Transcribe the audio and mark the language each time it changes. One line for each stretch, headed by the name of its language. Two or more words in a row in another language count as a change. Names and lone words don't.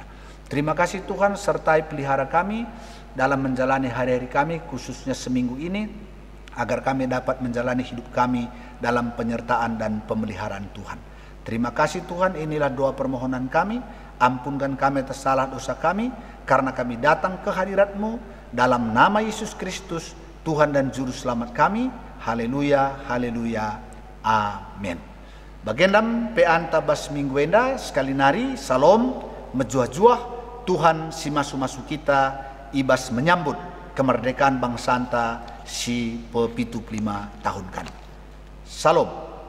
Indonesian: Terima kasih Tuhan, sertai pelihara kami dalam menjalani hari-hari kami, khususnya seminggu ini, agar kami dapat menjalani hidup kami dalam penyertaan dan pemeliharaan Tuhan. Terima kasih Tuhan, inilah doa permohonan kami. Ampunkan kami atas salah dosa kami, karena kami datang ke hadirat-Mu dalam nama Yesus Kristus, Tuhan dan Juru Selamat kami. Haleluya, haleluya, amin.
Batak Karo: Bagendam peanta bas mingguenda sekali nari, salom, mejuah-juah, Tuhan si masu-masu kita, ibas
Indonesian: menyambut kemerdekaan bangsa
Batak Karo: anta si pe 75 tahun kan.
Indonesian: Salam.